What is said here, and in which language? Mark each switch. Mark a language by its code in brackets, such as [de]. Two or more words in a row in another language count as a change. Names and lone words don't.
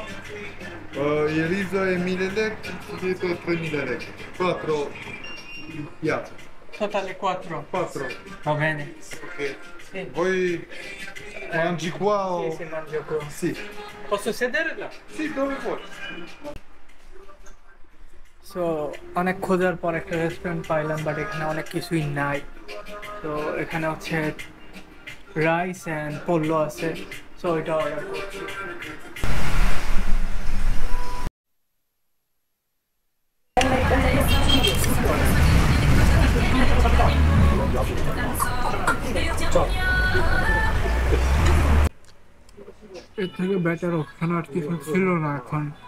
[it] Il riso è 1000 lek, il filetto è 3000 lek. 4 piatti. Totale 4. 4. Va bene. Ok. Sì. Voi mangi qua o... Sì, si mangia qua. Sì. Posso sedere là? Sì, dove vuoi. [bn] সো অনেক খোঁজার পর একটা রেস্টুরেন্ট পাইলাম, বাট এখানে অনেক কিছুই নাই। তো এখানে হচ্ছে [en] rice and [bn] পোল্লো আছে, সো এটা অর্ডার করছি। এর থেকে [en] better option [bn] আর কিছু ছিল না এখন।